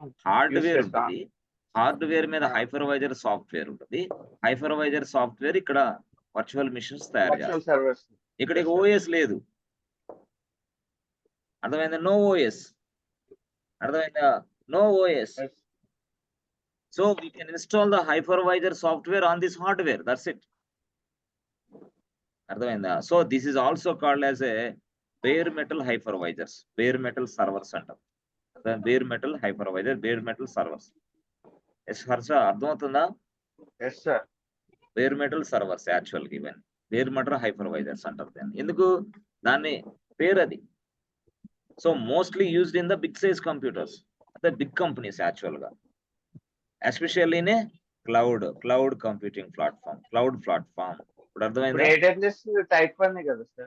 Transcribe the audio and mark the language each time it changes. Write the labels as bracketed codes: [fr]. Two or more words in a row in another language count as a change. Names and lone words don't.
[te] హార్డ్వేర్ ఉంటుంది. హార్డ్వేర్ మీద [en] hypervisor software [te] ఉంటుంది. [en] hypervisor software [te] ఇక్కడ [en] virtual machines [te] తయారు వర్చువల్ చేస్తారు. సర్వర్స్. ఇక్కడ [en] Yes, sir. [te] ఓఎస్ లేదు. అర్థమైందా? [en] no OS. [te] అర్థమైందా? [en] no OS. Yes. So we can install the hypervisor software on this hardware. That's it. అర్థమైందా? So this is also called as a bare metal hypervisors, bare metal servers అంటాం. bare metal hypervisor, bare metal servers. [te] ఎస్ హర్ష, అర్థమవుతుందా? [en] Yes, sir. bare metal servers [te] యాక్చువల్గా ఇవన్నీ [en] bare metal hypervisors [te] అంటారు దాన్ని. ఎందుకు దాన్ని పేరు అది. [en] so mostly used in the big size computers, అంటే big companies actually, especially in a cloud computing platform, cloud platform. [te] ఇప్పుడు ఇప్పుడు అర్థమైందా? AWS type 1 కదా సార్?